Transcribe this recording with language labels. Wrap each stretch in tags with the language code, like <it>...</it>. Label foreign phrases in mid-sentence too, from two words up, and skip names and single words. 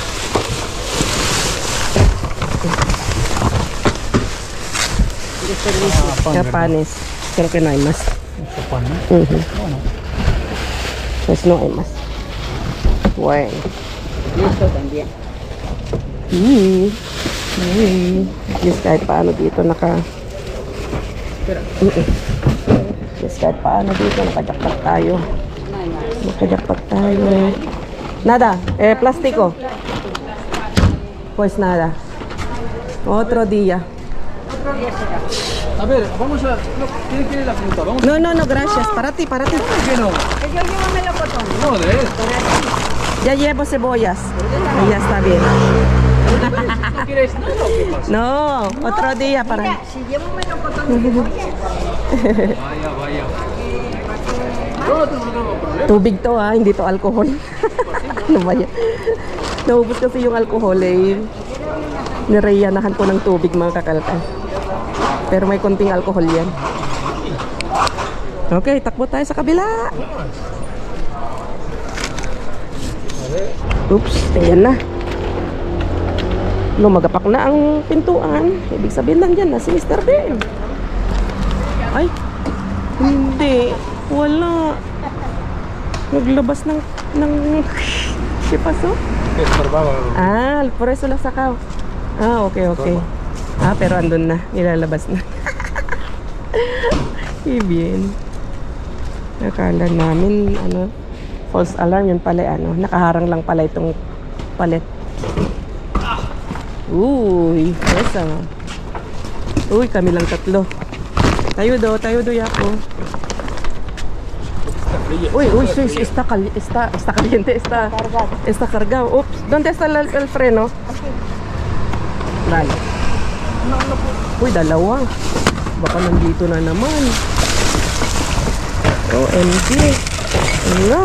<es>Ya panes. Creo que no hay más. Mucho pan, ¿no? Ujú. Bueno. Pues no hay más. Bueno. Esto también.</es> <tl>Yes, kahit paano dito Yes, kahit paano dito nakajakpat tayo. Nakajakpat tayo.</tl> <es>Nada, plástico. Pues nada. Otro día. A ver, vamos a... No, ¿quién quiere la fruta? Vamos No, gracias. Para ti. ¿Por qué no? Yo llevo melocotón. No, de esto. Ya llevo cebollas. Y ya está bien. ¿No quieres nada o qué pasa? No, otro día para... Mira, si llevo melocotón, oye. Vaya. No tengo problema.</es> <tl>Tubig to ha, hindi to alcohol. Ano ba yan? Naubos kasi yung alcohol eh. Nireyanahan ko ng tubig mga kakalkal. Pero may konting alcohol yan. Okay, takbo tayo sa kabila. Oops, ayan na. Lumagapak na ang pintuan. Ibig sabihin nandyan na si Mr. Ben. Ay, hindi. Wala. Naglabas ng</tl> <es>¿Qué pasó? Que estorbaba. Ah, por eso la sacao. Ah, okay. Ah, pero</es> <tl>andun na. Nilalabas na.</tl> <es>Bien.</es> <tl>Nakala namin, false alarm. Yun pala, nakaharang lang pala itong palet. Uy, esa. Uy, kami lang tatlo. Tayo do, Yapo.</tl> <es>Uy, está caliente, está cargado. Ups, ¿dónde está el freno? Vale.</es> <tl>Uy, dalawa. Baka nandito na naman. OMG. Ano?</tl>